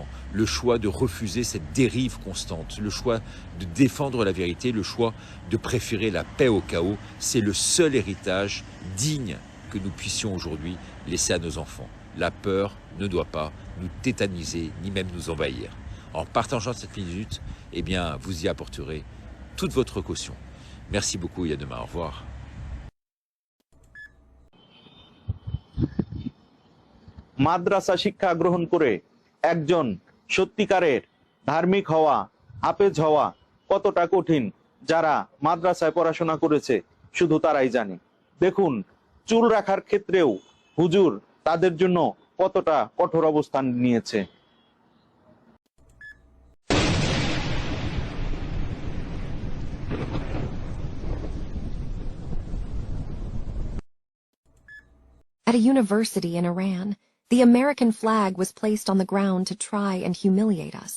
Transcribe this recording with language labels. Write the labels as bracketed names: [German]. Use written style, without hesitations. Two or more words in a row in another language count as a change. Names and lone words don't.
[French] Le choix de refuser cette dérive constante, le choix de défendre la vérité, le choix de préférer la paix au chaos, c'est le seul héritage digne que nous puissions aujourd'hui laisser à nos enfants. La peur ne doit pas nous tétaniser, ni même nous envahir. En partageant cette minute, eh bien, vous y apporterez toute votre caution. Merci beaucoup et à demain. Au revoir. [Bangla] মাদ্রাসা শিক্ষা গ্রহণ করে একজন সত্যিকারের ধার্মিক হওয়া, হাফেজ হওয়া কতটা কঠিন যারা মাদ্রাসায় পড়াশোনা করেছে শুধু তারাই জানে। দেখুন চুল রাখার ক্ষেত্রেও হুজুর তাদের জন্য কতটা কঠোর অবস্থান নিয়েছে। [English] At a university in Iran, the American flag was placed on the ground to try and humiliate us.